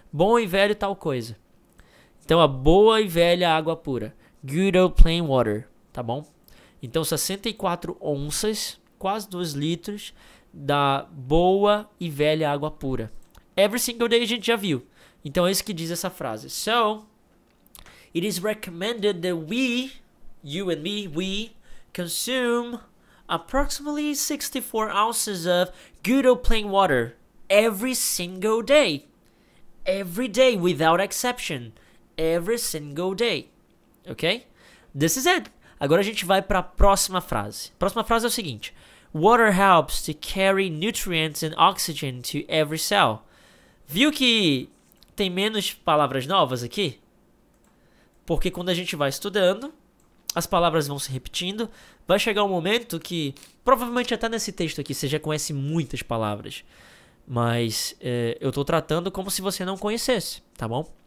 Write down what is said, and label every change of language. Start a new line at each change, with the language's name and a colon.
Portuguese: Bom e velho tal coisa. Então, a boa e velha água pura.
English: Good old plain water,
Portuguese: tá bom? Então, 64 onças, quase 2 litros, da boa e velha água pura.
English: Every single day
Portuguese: a gente já viu. Então, é isso que diz essa frase.
English: So, it is recommended that we, you and me, we consume approximately 64 ounces of good old plain water every single day. Every day, without exception. Every single day. Ok? This is it.
Portuguese: Agora a gente vai para a próxima frase. A próxima frase é o seguinte.
English: Water helps to carry nutrients and oxygen to every cell.
Portuguese: Viu que tem menos palavras novas aqui? Porque quando a gente vai estudando, as palavras vão se repetindo. Vai chegar um momento que, provavelmente até nesse texto aqui, você já conhece muitas palavras. Mas eu estou tratando como se você não conhecesse, tá bom?